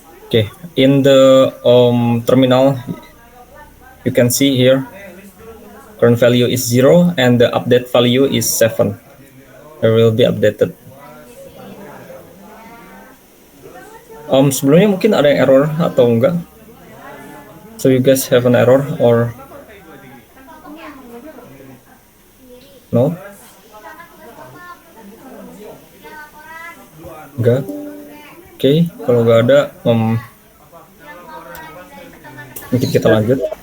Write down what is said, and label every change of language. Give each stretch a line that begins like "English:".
English: Okay, in the terminal, you can see here current value is 0 and the update value is 7. It will be updated.
Indonesian: Sebelumnya mungkin ada yang error atau enggak?
English: So you guys have an error or no?
Indonesian: Enggak. Oke, kalau nggak ada, mungkin kita lanjut.